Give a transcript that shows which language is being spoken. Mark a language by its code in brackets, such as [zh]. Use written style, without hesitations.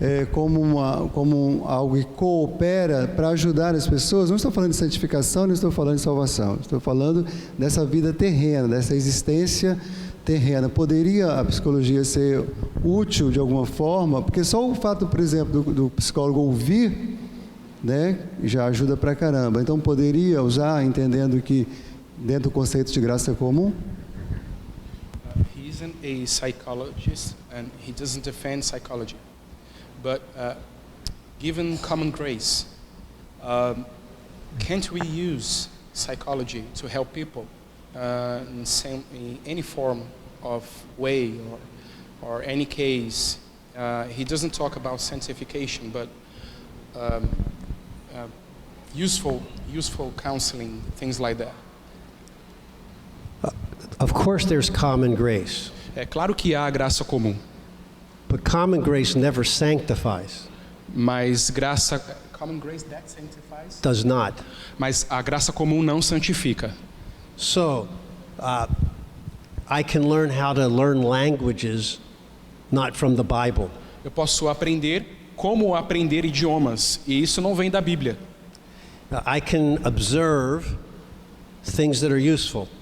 [pt] como algo que coopera para ajudar as pessoas. Não estou falando de santificação, não estou falando de salvação, estou falando dessa vida terrena, dessa existência terrena. Poderia a psicologia ser útil de alguma forma? Porque só o fato, por exemplo, do psicólogo ouvir, né, já ajuda pra caramba. Então poderia usar, entendendo que dentro do conceito de graça comum? [en] He isn't a psychologist and he doesn't defend psychology. But given common grace, can't we use psychology to help people in any form of way or any case? He doesn't talk about sanctification, but useful counseling, things like that. Of course there's common grace, [pt] É claro que há graça comum, [en] but common grace never sanctifies. [pt] mas [en] common grace that sanctifies. Does not. [pt] Mas a graça comum não santifica. [en] So, I can learn how to learn languages not from the Bible. [pt] Eu posso aprender como aprender idiomas, e isso não vem da Bíblia. [en] I can observe things that are useful.